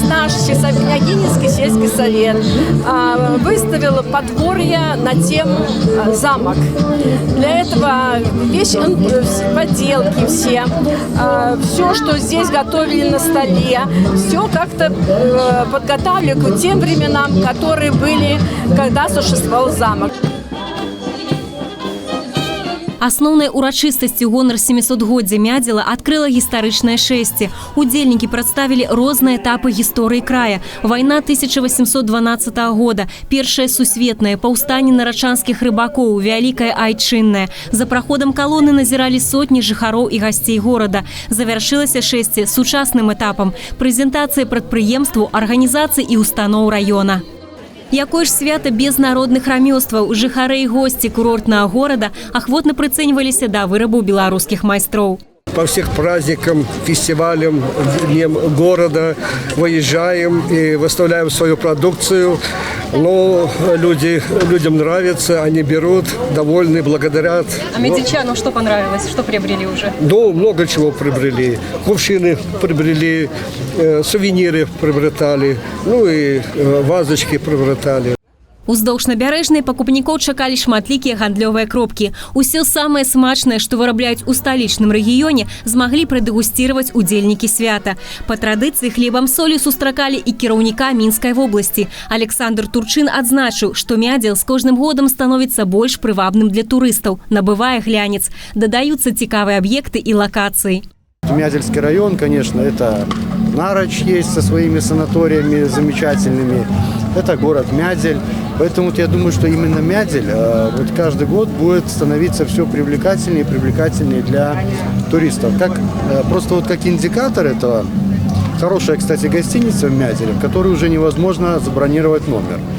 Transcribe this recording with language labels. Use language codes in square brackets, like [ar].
[ru] Наш Княгининский сельский совет выставил подворье на тему замок. Для этого поделки все, что здесь готовили на столе, все как-то подготавливали к тем временам, которые были, когда существовал замок. [be] Асноўнай урачыстасцю гонар 700-годдзя Мядзела адкрыла гістарычнае шэсце. Удзельнікі прадставілі розныя этапы гісторыі края. Вайна 1812 года, першае сусветнае, паўстанне нарачанскіх рыбакоў, вялікае айчыннае. За праходам калоны назіралі сотні жыхароў і гасцей горада. Завяршылася шэсце сучасным этапам – прэзентацыя прадпрыемстваў, арганізацый і устаноў раёна. Якое ж свята без народных рамёстваў, жыхары і госці курортнага горада ахвотна прыцэньваліся да вырабу беларускіх майстроў. [ru] По всех праздникам, фестивалям, дням города выезжаем и выставляем свою продукцию. Но людям нравится, они берут, довольны, благодарят. А медведчанам что понравилось? Что приобрели уже? Ну, много чего приобрели. Кувшины приобрели, сувениры приобретали, ну и вазочки приобретали. [be] Уздоўж набярэжнай пакупнікоў чакалі шматлікія гандлёвыя кропкі. Усё самае смачнае, што вырабляюць у сталічным рэгіёне, змаглі прадэгусціраваць удзельнікі свята. Па традыцыі хлебам солі сустракалі і кіраўніка Мінскай вобласці. Александр Турчын адзначыў, што Мядзел з кожным годам становіцца больш прывабным для турыстаў, набывае глянец. Дадаюцца цікавыя аб'екты і лакацыі. [ru] Мядзельский район, конечно, это Нарочь есть со своими санаториями замечательными. Это город Мядзель. Поэтому вот я думаю, что именно Мядзель вот каждый год будет становиться все привлекательнее и привлекательнее для туристов. Просто вот как индикатор этого, хорошая, кстати, гостиница в Мядзеле, в которой уже невозможно забронировать номер.